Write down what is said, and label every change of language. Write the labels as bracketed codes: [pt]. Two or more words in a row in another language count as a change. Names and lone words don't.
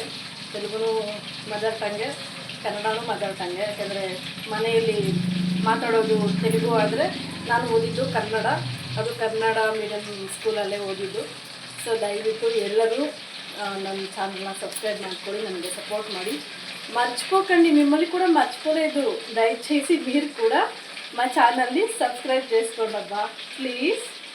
[kn] ತೆಲುಗುನೂ [en] mother tongue, [kn] ಕನ್ನಡನೂ [en] mother tongue. [kn] ಯಾಕೆಂದರೆ ಮನೆಯಲ್ಲಿ ಮಾತಾಡೋದು ತೆಲುಗು ಆದರೆ ನಾನು ಓದಿದ್ದು ಕನ್ನಡ, ಅದು ಕನ್ನಡ ಮೀಡಿಯಮ್ ಸ್ಕೂಲಲ್ಲೇ ಓದಿದ್ದು. ಸೊ ದಯವಿಟ್ಟು ಎಲ್ಲರೂ ನನ್ನ ಚಾನಲ್ನ ಸಬ್ಸ್ಕ್ರೈಬ್ ಮಾಡ್ಕೊಳ್ಳಿ, ನನಗೆ ಸಪೋರ್ಟ್ ಮಾಡಿ. [te] మర్చిపోకండి, మిమ్మల్ని కూడా మర్చిపోలేదు. దయచేసి మీరు కూడా మా ఛానల్ని సబ్స్క్రైబ్ చేసుకోండి అబ్బా, ప్లీజ్.